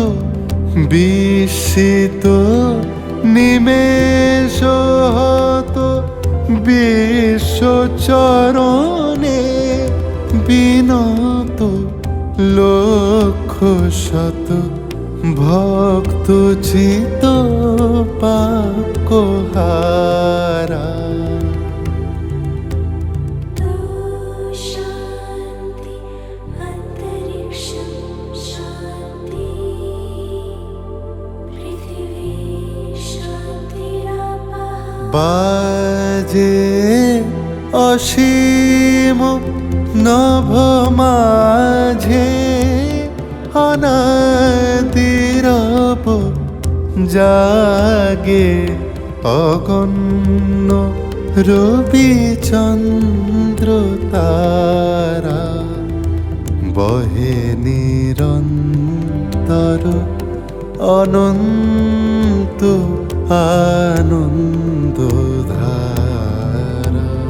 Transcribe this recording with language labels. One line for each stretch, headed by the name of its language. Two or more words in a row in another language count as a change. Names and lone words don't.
Bangla: বিস্মিত নিমেষ হত বিশ্বচরণে বিনত। লক্ষ শত ভক্ত চিত পাকহারা।
Sanskrit: शान्ति अन्तरिक्षं शान्ति पृथिवी शान्तिरापः।
Bangla: বাজে অসীম নভ মাঝে অনাদিরব। জাগে অগণ্য রবি চন্দ্র তারা, বহে নিরন্তর অনন্ত আনন্দ ধারা।